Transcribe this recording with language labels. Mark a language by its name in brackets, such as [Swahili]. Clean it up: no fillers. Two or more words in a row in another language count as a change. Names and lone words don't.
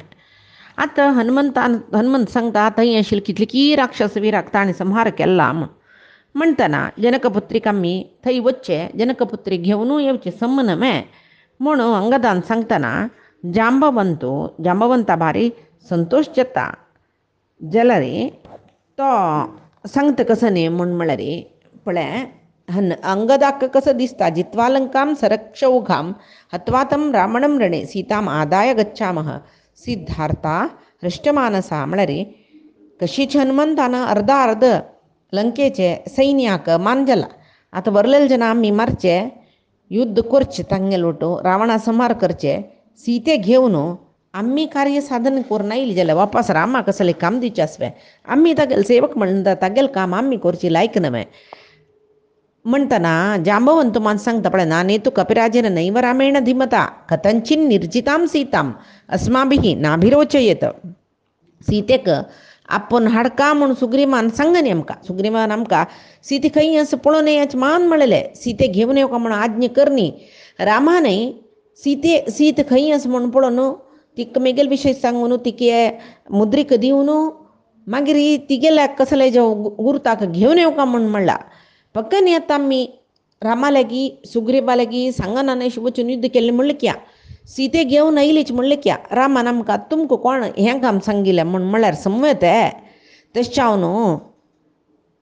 [Konkani] आतां हनुमंत सांगता थंय आशिल्ली कितली की राक्षस विराक ताणें संहार केला म्हणटना जनकपुत्रीक आमी थंय वच्चे जनकपुत्री घेवन येवचे सम न्हय म्हणून अंगदान सांगतना जांबवंता भारी संतोश जाता जाल्यार तो सांगता कसो न्ही म्हूण म्हळ्यार पळय अंगदाक कसो दिसता [Sanskrit] जित्वा लंकां सरक्षौघां हत्वा तं रावणं रणे सीताम् आदाय गच्छामः सिद्धार्था हृष्टमानसा [Konkani] म्हळ्यार कशीच हनुमंतान अर्ध लंकेचे सैन्याक मान जाला आतां वरलेले जना आमी मारचे युद्ध करचे तांगेल वटू रावणा संहार करचे सीते घेवन आमी कार्य साधन करून आयली जाल्यार वापस रामाक कसलें काम दिवचें आसलें आमी तागेले सेवक म्हणटा तागेलें काम आमी करची लायक न्हय म्हणटना जांबवंत मात सांगता पळय [Sanskrit] नानेतु कपिराजेन नैव रामेण धीमता कथंचिन निर्जितां सीतां अस्माभिः नाभिरोचयेत। [Konkani] सीतेक आपूण हाडका म्हूण सुग्रीवान सांगन आमकां सुग्रीवान आमकां सीते खंय आसा पळोवन येवचें मान म्हणलें सीते घेवन येवका म्हूण आज्ञा करनी रामानय सीते खंय आसा म्हूण पळोवन तिका मेगेल विशय सांगून तिके मुद्रीक दिवन मागीर तिगेल्या कसले जो गुर्ताक घेवन येवका म्हूण म्हणला पक्कन येता आमी रामा लागीं सुग्रीवा लागीं सांगना अशें वचून युद्ध केलें म्हणलें क्या सीते घेवन आयलीच म्हणलें क्या रामान आमकां तुमकां कोण हें काम सांगिल्लें म्हूण म्हळ्यार समवेत तशें हांव न्हू